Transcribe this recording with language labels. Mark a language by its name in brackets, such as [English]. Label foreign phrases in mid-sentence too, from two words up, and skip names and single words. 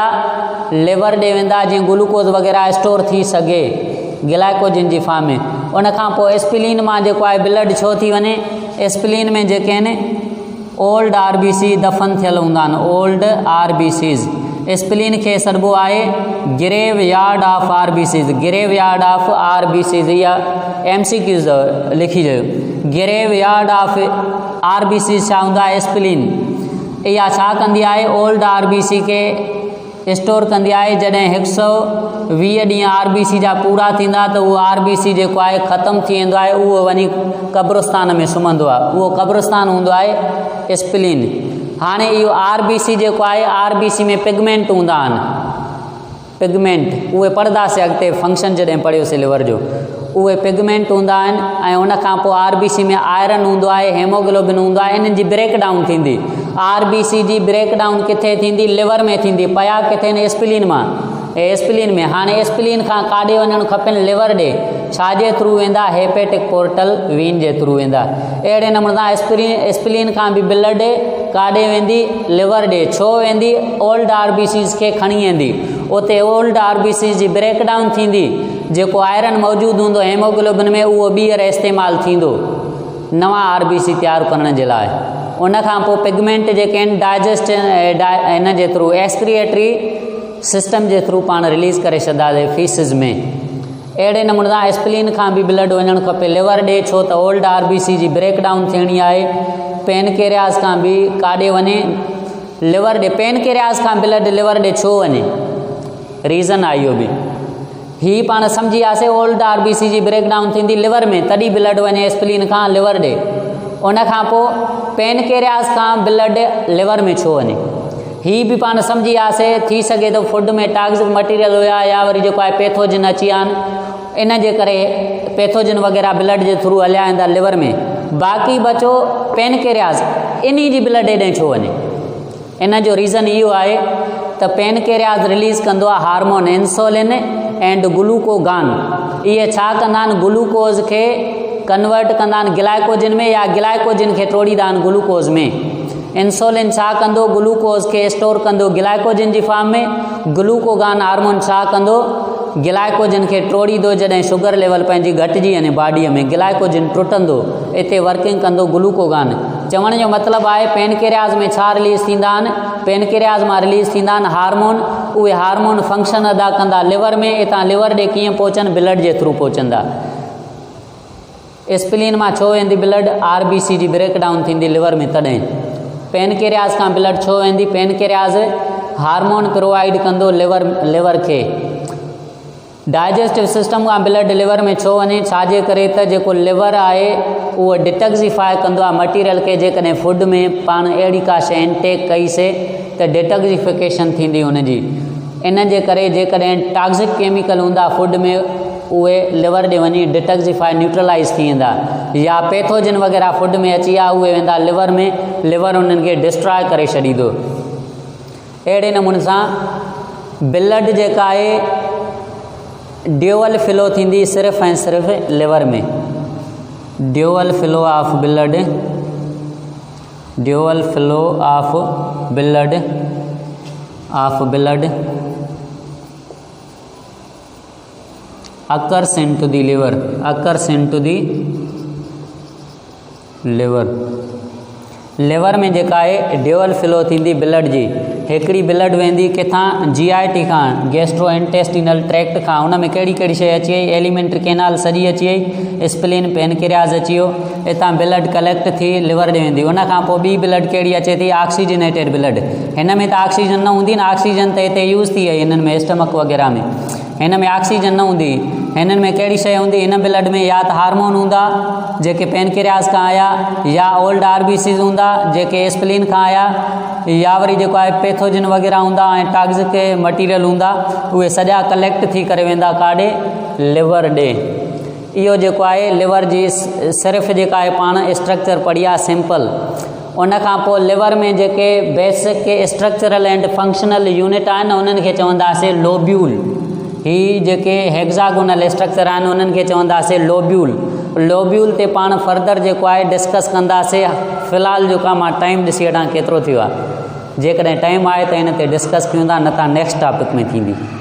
[Sindhi] लिवर ॾे वेंदा, जीअं ग्लूकोज वग़ैरह स्टोर थी सघे ग्लाइकोजिन जी फॉर्म में। उनखां पोइ एस्पिलिन मां जेको आहे ब्लड छो थी वञे? एस्पिलिन में जेके आहिनि [English] old RBC [Sindhi] दफ़न थियल हूंदा आहिनि, [English] old RBCs. [Sindhi] एस्पिलिन खे सॾिबो आहे [English] grave yard of RBCs. grave yard of RBCs [Sindhi] इहा MCQs लिखी ॾियो। [English] grave yard of RBCs [Sindhi] छा हूंदा? एस्पिलिन। इहा छा कंदी आहे? [English] old RBC [Sindhi] खे स्टोर कंदी आहे। जॾहिं 120 ॾींहं RBC जा पूरा थींदा त उहो RBC जेको आहे ख़तमु थी वेंदो आहे, उहो वञी क़ब्रिस्तान में सुम्हंदो आहे। उहो क़ब्रिस्तान हूंदो आहे एस्पिलिन। हाणे इहो RBC जेको आहे RBC में पिगमेंट हूंदा आहिनि, पिगमेंट उहे पढ़ंदासीं अॻिते फंक्शन जॾहिं पढ़ियोसीं लिवर जो। उहे पिगमेंट हूंदा आहिनि ऐं उनखां पोइ RBC में आयरन हूंदो आहे, हेमोग्लोबिन हूंदो आहे। इन्हनि जी [English] break down [Sindhi] थींदी। RBC जी [English] break down [Sindhi] किथे थींदी? लिवर में थींदी। पया किथे? एस्पिलिन मां, एस्पिलिन में। हाणे एस्पिलिन खां काॾे वञणु खपेनि? लिवर ॾे। छाजे थ्रू वेंदा? [English] hepatic portal vein [Sindhi] जे थ्रू वेंदा। अहिड़े नमूने सां एस्पिलिन खां बि ब्लड काॾे वेंदी? लिवर ॾे। छो वेंदी? [English] old RBCs [Sindhi] खे खणी वेंदी। उते [English] old RBCs [Sindhi] जी [English] break down [Sindhi] थींदी। जेको आयरन मौजूदु हूंदो हेमोग्लोबिन में, उहो ॿीहर इस्तेमालु थींदो नवां RBC तयारु करण जे लाइ। उनखां पोइ पिगमेंट जेके आहिनि डाइजेस्ट इन जे थ्रू [English] excretory system [Sindhi] जे थ्रू पाण रिलीज़ करे छॾंदासीं फीसिस में। अहिड़े नमूने सां एस्पिलिन खां बि ब्लड वञणु खपे लिवर ॾे, छो त [English] old RBC [Sindhi] जी [English] break down [Sindhi] थियणी आहे। पेनकेरियास खां बि काॾे वञे? लिवर ॾे। पेनकेरियास खां ब्लड लिवर ॾे छो वञे? रीज़न आहे इहो बि। ही पाण सम्झी वियासीं [English] old RBC [Sindhi] जी [English] break down [Sindhi] थींदी लिवर में, तॾहिं ब्लड वञे एस्पिलिन खां लिवर ॾे। उनखां पोइ पेनकेरियास खां ब्लड लिवर में छो वञे? ही बि पाण सम्झी वियासीं। थी सघे थो फूड में [English] toxic material [Sindhi] हुया या वरी जेको आहे पैथोजन अची विया आहिनि, इन जे करे पैथोजन वग़ैरह ब्लड जे थ्रू हलिया वेंदा लिवर में। बाक़ी बचो पेनकेरियास, इन जी ब्लड हेॾे छो वञे? इन जो रीज़न इहो आहे त पेनकेरियास रिलीज़ कंदो आहे [English] hormone insulin and glucagon. [Sindhi] इहे छा कंदा आहिनि? ग्लूकोज खे कन्वर्ट कंदा आहिनि ग्लाइकोजिन में या ग्लाइकोजिन खे तोड़ींदा आहिनि ग्लूकोज में। इंसुलिन छा कंदो? ग्लूकोज खे स्टोर कंदो ग्लाइकोजिन जी फॉर्म में। [English] glucagon hormone [Sindhi] छा कंदो? ग्लाइकोजिन खे टोड़ींदो। जॾहिं [English] sugar level [Sindhi] पंहिंजी घटिजी वञे बॉडीअ में, ग्लाइकोजिन टुटंदो, इते वर्किंग कंदो ग्लूकोगान। चवण जो मतिलबु आहे पेनकेरियास में छा रिलीज़ थींदा आहिनि? पेनकेरियास मां रिलीज़ थींदा आहिनि हार्मोन। उहे [English] hormone function [Sindhi] अदा कंदा लिवर में। हितां लिवर ॾे कीअं पहुचनि? ब्लड जे थ्रू पहुचंदा। एस्पिलिन मां छो वेंदी ब्लड? RBC जी ब्रेक डाउन थींदी लिवर में, तॾहिं। पेनकेरियास खां ब्लड छो वेंदी? पेनकेरियास [English] hormone provide [Sindhi] कंदो लिवर खे। [English] digestive system [Sindhi] खां ब्लड लिवर में छो वञे? छाजे करे? त जेको लिवर आहे उहो डिटॉक्सिफाई कंदो आहे मटीरियल खे। जेकॾहिं फूड में पाण अहिड़ी का शइ इंटेक कईसीं त डिटॉक्सिफिकेशन थींदी हुनजी। इन जे करे जेकॾहिं [English] toxic chemical [Sindhi] हूंदा फूड में, उहे लिवर ॾे वञी [English] detoxify neutralize [Sindhi] थी वेंदा। या पैथोजन वग़ैरह फूड में अची विया, उहे वेंदा लिवर में। लिवर उन्हनि खे डिस्ट्रॉय करे छॾींदो। अहिड़े नमूने सां ब्लड जेका आहे [English] dual flow [Sindhi] थींदी सिर्फ़ु ऐं सिर्फ़ु लिवर में। [English] dual flow of blood, dual flow of blood occurs into the liver, [Sindhi] लिवर में जेका आहे [English] dual flow [Sindhi] थींदी ब्लड जी, हिकिड़ी ब्लड वेंदी किथां GIT खां [English] gastro intestinal tract [Sindhi] खां, उन में कहिड़ी कहिड़ी शइ अची वई, [English] alimentary canal [Sindhi] सॼी अची वई, [English] spleen pancreas [Sindhi] अची वियो, हितां ब्लड कलेक्ट थी लिवर ॾे वेंदी। उन खां पोइ ॿी ब्लड कहिड़ी अचे थी, [English] oxygenated blood. [Sindhi] हिन में त ऑक्सीजन न हूंदी न, ऑक्सीजन त हिते यूज़ थी वई हिननि में स्टमक वग़ैरह में, हिन में ऑक्सीजन न हूंदी। हिननि में कहिड़ी शइ हूंदी हिन ब्लड में, या त हार्मोन हूंदा जेके पेनक्रियाज़ खां आया, या [English] old RBCs [Sindhi] हूंदा जेके स्प्लिन खां आया, या वरी जेको आहे पैथोजन वग़ैरह हूंदा ऐं [English] toxic material [Sindhi] हूंदा, उहे सॼा कलेक्ट थी करे वेंदा काॾे, लिवर ॾे। इहो जेको आहे लिवर जी सिर्फ़ु जेका आहे पाण स्ट्रक्चर पढ़ी आहे सिंपल। उन खां पोइ लिवर में जेके [English] basic structural and functional unit [Sindhi] आहिनि उन्हनि खे चवंदासीं लोब्यूल। ही जेके [English] hexagonal structure [Sindhi] आहिनि उन्हनि खे चवंदासीं लोब्यूल। लोब्यूल ते पाण फर्दर जेको आहे डिस्कस कंदासीं। फ़िलहालु जेका मां टाइम ॾिसी वठां केतिरो थियो आहे, जेकॾहिं टाइम आहे त हिन ते डिस्कस कयूं था, न त [English] next topic [Sindhi] में थींदी।